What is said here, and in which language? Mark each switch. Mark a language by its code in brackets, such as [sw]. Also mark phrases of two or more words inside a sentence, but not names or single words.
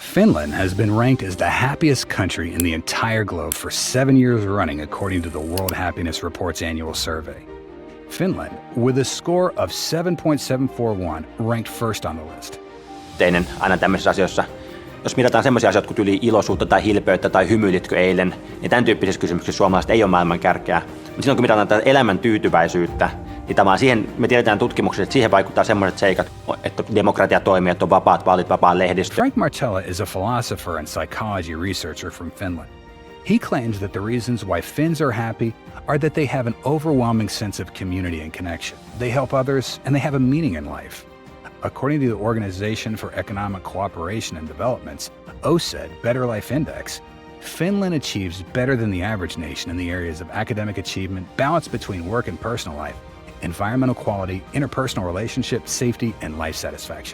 [en] Finland has been ranked as the happiest country in the entire globe for 7 years running according to the World Happiness Report's annual survey. Finland, with a score of 7.741, ranked first on the list. [fi] Aina tämmöisissä asioissa, jos mitataan semmoisia asioita kuin yli iloisuutta tai hilpeyttä tai hymyilitkö eilen, niin tämän tyyppisissä kysymyksissä suomalaiset ei ole maailman kärkeä. Mutta silloin kun mitataan tätä elämän tyytyväisyyttä, niin siihen, me tiedetään tutkimuksessa, että siihen vaikuttaa semmoiset seikat, että demokratia toimii, että on vapaat vaalit, vapaa lehdistö. [en] Frank Martella is a philosopher and psychology researcher from Finland. He claims that the reasons why Finns are happy are that they have an overwhelming sense of community and connection. They help others, and they have a meaning in life. According to the Organization for Economic Cooperation and Development's OSED Better Life Index, Finland achieves better than the average nation in the areas of academic achievement, balance between work and personal life, environmental quality, interpersonal relationships, safety, and life satisfaction.